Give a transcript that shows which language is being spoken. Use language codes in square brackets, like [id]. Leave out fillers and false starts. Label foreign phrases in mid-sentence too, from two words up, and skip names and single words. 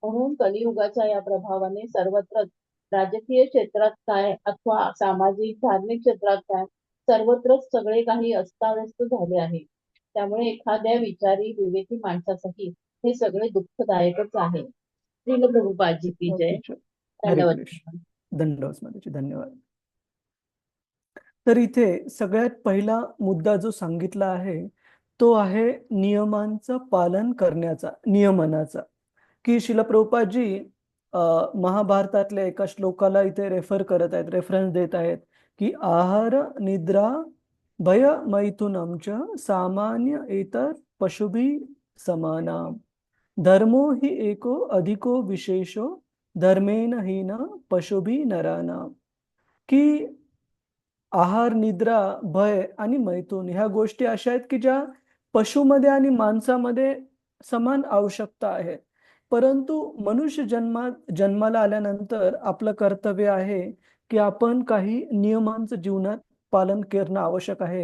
[mr] म्हणून कलियुगाच्या या प्रभावाने सर्वत्र राजकीय क्षेत्रात काय अथवा सामाजिक धार्मिक क्षेत्रात काय सर्वत्रच सगळे काही अस्ताव्यस्त झाले आहे. त्यामुळे एखाद्या विचारी विवेकी माणसासाठी हे सगळे दुःखदायकच आहे. [hi] श्रील प्रभुपादजी की जय. [mr] हरे धन्यवाद. कृष्ण. दंडवत माताजी, धन्यवाद. तर इथे सगळ्यात पहिला मुद्दा जो सांगितला आहे तो आहे नियमांचं पालन करण्याचा, नियमनाचा. की श्रील प्रभुपादजी महाभारतातल्या एका श्लोकाला इथे रेफर करत आहेत, रेफरन्स देत आहेत की [sa] आहार निद्रा भय मैथुनम च सामान्य इतर पशुभी समानाम धर्मो हि एको अधिको विशेषो धर्मेन हीन पशुभी नरानाम. [mr] की आहार, निद्रा, भय आणि मैथुन ह्या गोष्टी अशा आहेत की ज्या पशुमध्ये आणि माणसामध्ये समान आवश्यकता आहे. परंतु मनुष्य जन्माला आल्यानंतर आपलं कर्तव्य आहे की आपण काही नियमांचं जीवनात पालन करणं आवश्यक आहे.